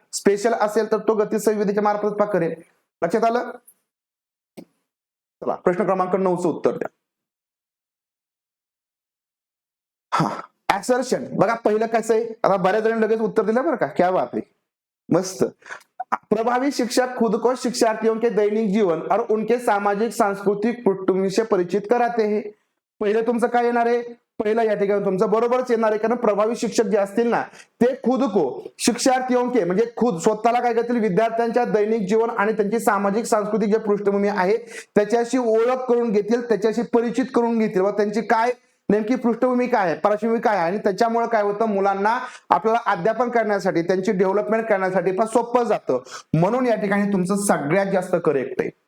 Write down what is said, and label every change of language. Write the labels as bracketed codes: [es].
[mr] Special असेल तर तो गती संवेदीच्या मार्फत करेल. लक्षात आलं. चला, प्रश्न क्रमांक 9चं उत्तर द्या. हा, ऍसर्शन. बघा, पहिलं कसं आहे, आता बऱ्याच जणांनी लगेच उत्तर दिलं बरं का, क्या बात आहे, मस्त. [hi] प्रभावी शिक्षक खुद को शिक्षार्थियों के दैनिक जीवन और उनके सामाजिक सांस्कृतिक पृष्ठभूमि से परिचित कराते हैं. [mr] पहिले तुमचं काय येणार आहे, पहिला या ठिकाणी तुमचं बरोबरच येणार आहे, कारण प्रभावी शिक्षक जे असतील ना, ते [hi] खुद को शिक्षार्थियों के [mr] म्हणजे खुद स्वतःला काय करतील, विद्यार्थ्यांच्या दैनिक जीवन आणि त्यांची सामाजिक सांस्कृतिक जे पृष्ठभूमी आहे त्याच्याशी ओळख करून घेतील, त्याच्याशी परिचित करून घेतील व त्यांची काय नेमकी पृष्ठभूमी काय आहे, पार्श्वभूमी काय आहे, आणि त्याच्यामुळे काय होतं, मुलांना आपल्याला अध्यापन करण्यासाठी, त्यांची डेव्हलपमेंट करण्यासाठी पण सोपं जातं. म्हणून या ठिकाणी तुमचं सगळ्यात जास्त करेक्ट आहे.